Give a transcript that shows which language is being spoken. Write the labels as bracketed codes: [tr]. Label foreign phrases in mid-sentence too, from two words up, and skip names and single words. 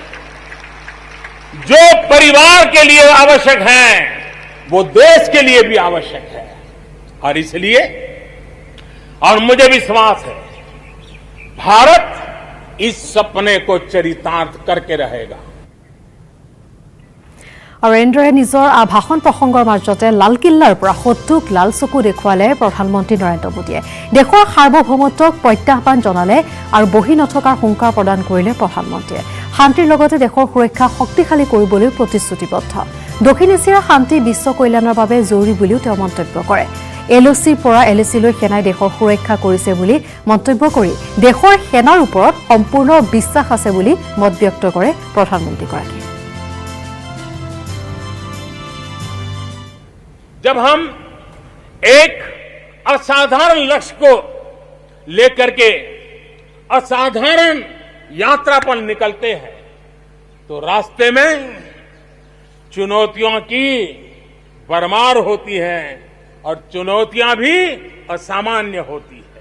[hi] जो परिवार के लिए आवश्यक है वो देश के लिए भी आवश्यक है और इसलिए और मुझे विश्वास है भारत इस सपने को चरितार्थ करके रहेगा। [as] আৰু এনেদৰে নিজৰ ভাষণ প্ৰসংগৰ মাজতে লালকিল্লাৰ পৰা সত্যক লাল চকু দেখুৱালে প্ৰধানমন্ত্ৰী নৰেন্দ্ৰ মোদীয়ে। দেশৰ সাৰ্বভৌমত্বক প্ৰত্যাহ্বান জনালে আৰু বহি নথকাৰ হুংকাৰ প্ৰদান কৰিলে প্ৰধানমন্ত্ৰীয়ে। শান্তিৰ লগতে দেশৰ সুৰক্ষা শক্তিশালী কৰিবলৈ প্ৰতিশ্ৰুতিবদ্ধ। দক্ষিণ এছিয়াৰ শান্তি বিশ্ব কল্যাণৰ বাবে জৰুৰী বুলিও তেওঁ মন্তব্য কৰে। LOCৰ পৰা LACলৈ সেনাই দেশৰ সুৰক্ষা কৰিছে বুলি মন্তব্য কৰি দেশৰ সেনাৰ ওপৰত সম্পূৰ্ণ বিশ্বাস আছে বুলি মত ব্যক্ত কৰে প্ৰধানমন্ত্ৰীগৰাকীয়ে। [hi] जब हम एक असाधारण लक्ष्य को लेकर के असाधारण यात्रा पर निकलते हैं तो रास्ते में चुनौतियों की भरमार होती है और चुनौतियां भी असामान्य होती है।